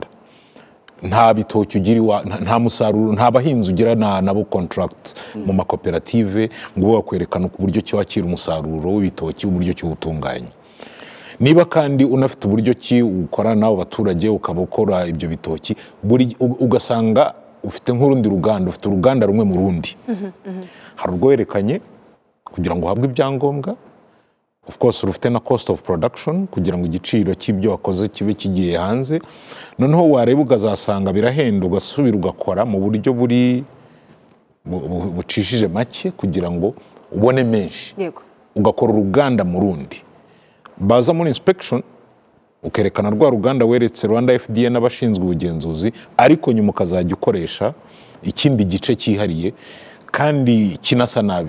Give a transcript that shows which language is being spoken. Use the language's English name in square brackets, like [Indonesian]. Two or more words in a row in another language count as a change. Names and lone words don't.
[Kinyarwanda] Nta bitoki ugira, nta musaruro, nta bahinzi ugira nabo contract mu makoperative ngo bakwerekana uburyo ki wakira umusaruro w'ibitoki, uburyo ki utunganya. Niba kandi unafite uburyo ki ukorana n'abo baturage ukaba ukora ibyo bitoki, ugasanga ufite nk'urundi ruganda, ufite uruganda rumwe mu rundi, hari urwerekanye kugira ngo uhabwe ibyangombwa. [English] Of course [Kinyarwanda] rufite na [English] cost of production [Kinyarwanda] kugira ngo igiciro cy'ibyo wakoze kibe kigiye hanze. Noneho wareba ukazasanga birahenda, ugasubira ugakora mu buryo bucishije make kugira ngo ubone menshi. Ugakora uruganda mu rundi, baza muri inspection ukerekana rwa ruganda weretse Rwanda FDA n'abashinzwe ubugenzuzi, ariko nyuma ukazajya ukoresha ikindi gice cyihariye kandi kinasa nabi.